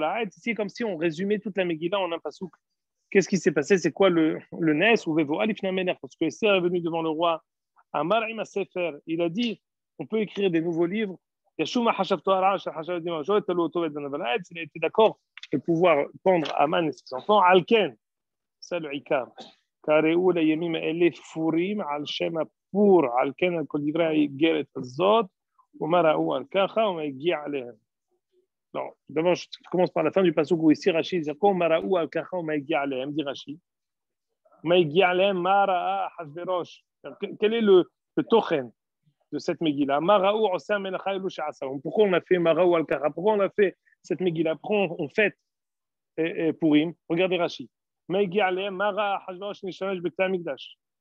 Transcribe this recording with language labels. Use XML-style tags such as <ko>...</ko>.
<fr>Ici, comme si on résumait toute la Megillah en un pasouk. Qu'est-ce qui s'est passé? C'est quoi le Nes? Parce que Esther est venu devant le roi. Il a dit on peut écrire des nouveaux livres. Il a été d'accord de pouvoir pendre Aman et ses enfants. Alken, c'est le Ikar.</fr> <he>קראו לימים האלה פורים על שם הפור, על כן על כל דברי האיגרת הזאת, ומה ראו על ככה, ומה הגיע עליהם.</he> <fr>Non, d'abord, je commence par la fin du passage où ici Rashi dit</fr> <he>מה ראו על ככה, ומה הגיע עליהם,</he> <fr>dit Rashi.</fr> <he>ומה הגיע עליהם, מה ראה אחשוורוש.</he> <fr>Quel est le tochen de cette Megillah?</fr> <he>מה ראו עושה המלאכה אלו שעשהו.</he> <fr>Pourquoi on a fait</fr> <he>מה ראו על ככה?</he> <fr>Pourquoi on a fait cette Megillah? Pourquoi on fête Purim? Regardez Rashi.</fr> <he>מה הגיע עליהם? מה ראה אחשוורוש נשתמש בבית המקדש?</he>